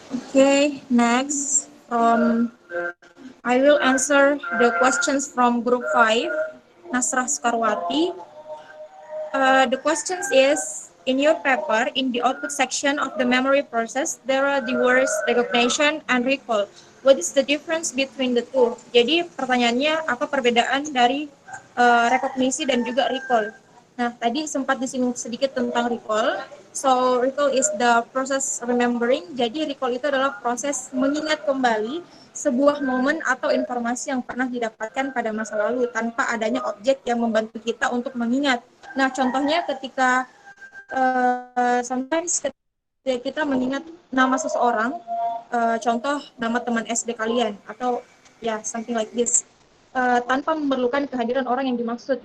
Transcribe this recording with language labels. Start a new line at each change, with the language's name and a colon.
English: Okay, next, I will answer the questions from group 5, Nasrah Sukarwati. The questions is, in your paper, in the output section of the memory process, there are the words recognition and recall. What is the difference between the two?
Indonesian: Jadi pertanyaannya, apa perbedaan dari rekognisi dan juga recall? Nah, tadi sempat disinggung sedikit tentang recall.
English: So, recall is the process remembering.
Indonesian: Jadi, recall itu adalah proses mengingat kembali sebuah momen atau informasi yang pernah didapatkan pada masa lalu tanpa adanya objek yang membantu kita untuk mengingat. Nah, contohnya ketika
English: sometimes
Indonesian: ketika kita mengingat nama seseorang, contoh nama teman SD kalian atau ya
English: something like this,
Indonesian: tanpa memerlukan kehadiran orang yang dimaksud.